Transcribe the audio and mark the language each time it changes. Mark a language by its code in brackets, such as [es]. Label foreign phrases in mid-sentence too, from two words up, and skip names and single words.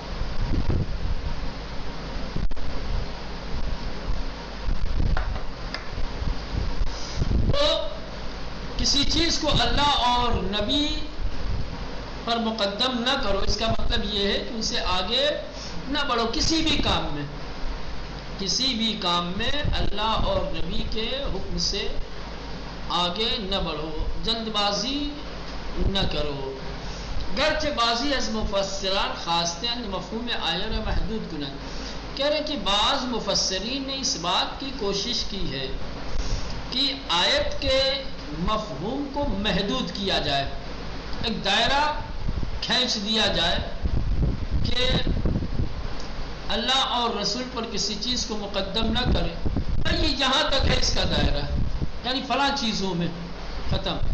[ur] تو کسی چیز کو اللہ اور نبی پر مقدم نہ کرو، اس کا مطلب یہ ہے کہ ان سے آگے نہ بڑھو کسی بھی کام میں۔ کسی بھی کام میں اللہ اور نبی کے حکم سے آگے نہ بڑھو، جلد بازی نہ کرو۔ [fa] گرچہ بعضی از مفسران خاصتاً مفہوم آیہ محدود کنند، [ur] کہہ رہے کہ بعض مفسرین نے اس بات کی کوشش کی ہے کہ آیت کے مفہوم کو محدود کیا جائے، ایک دائرہ کھینچ دیا جائے کہ اللہ اور رسول پر کسی چیز کو مقدم نہ کرے، یہ جہاں تک ہے اس کا دائرہ، یعنی فلاں چیزوں میں ختم۔